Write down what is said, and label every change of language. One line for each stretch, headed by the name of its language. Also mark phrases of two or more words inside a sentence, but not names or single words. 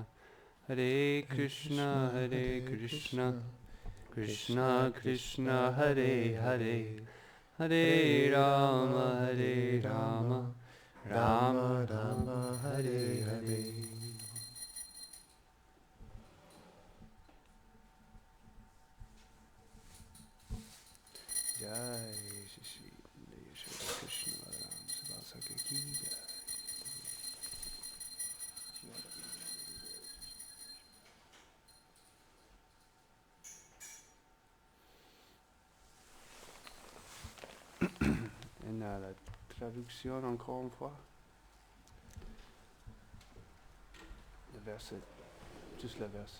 Sanskrit: हरे कृष्ण हरे कृष्ण कृष्ण कृष्ण हरे हरे हरे राम हरे राम राम राम हरे हरे.
Hindi: जय श्री कृष्ण बलराम सुभासक की जय.
French: Et la traduction encore une fois. Le verset, juste le verset.